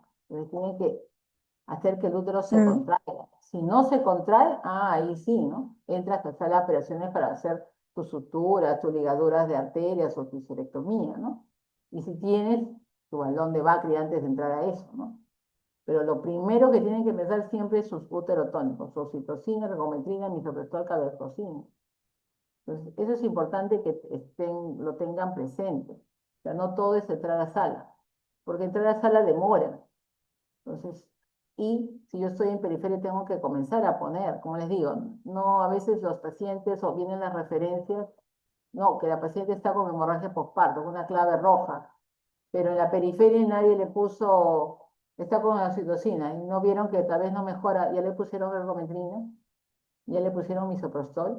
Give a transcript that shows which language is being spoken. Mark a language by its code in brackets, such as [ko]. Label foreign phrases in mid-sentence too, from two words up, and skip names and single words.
[es] Entonces tienen que hacer que el útero se contraiga. Si no se contrae, ahí sí, ¿no? Entras a hacer las operaciones para hacer tus suturas, tus ligaduras de arterias o tu histerectomía, ¿no? Y si tienes tu balón de Bacri antes de entrar a eso, ¿no? Pero lo primero que tienen que pensar siempre es sus uterotónicos, oxitocina, ergometrina, misoprostol, carbetocina. Entonces, eso es importante que lo tengan presente. O sea, no todo es entrar a sala, porque entrar a sala demora. Entonces, y si yo estoy en periferia tengo que comenzar a poner, como les digo, no a veces los pacientes o vienen las referencias, no, que la paciente está con hemorragia postparto, con una clave roja, pero en la periferia nadie le puso, está con la oxitocina y no vieron que tal vez no mejora, ya le pusieron ergometrina, ya le pusieron misoprostol.